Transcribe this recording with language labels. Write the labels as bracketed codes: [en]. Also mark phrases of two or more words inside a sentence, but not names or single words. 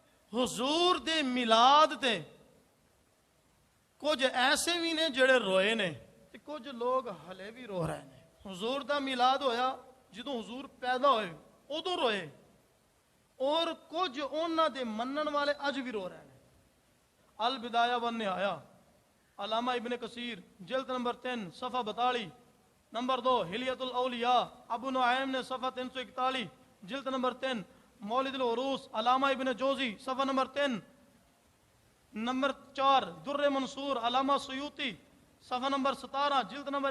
[pa] حضور دے میلاد تے کچھ ایسے بھی نے جڑے روئے نے تے کچھ لوگ ہلے بھی رو رہے نے. حضور دا میلاد ہویا جدوں حضور پیدا ہوئے ادوں روئے, اور کچھ انہاں دے منن والے اج بھی رو رہے ہیں. [ur] البدایہ والنہایہ علامہ ابن کثیر جلد نمبر 3 صفحہ 42, نمبر 2 حلیۃ الاولیاء ابو نعیم نے صفحہ 341, جلد نمبر 3 مولد العروس علامہ ابن جوزی صفحہ نمبر 3, نمبر 4 در منصور علامہ سیوطی صفحہ نمبر 17, جلد نمبر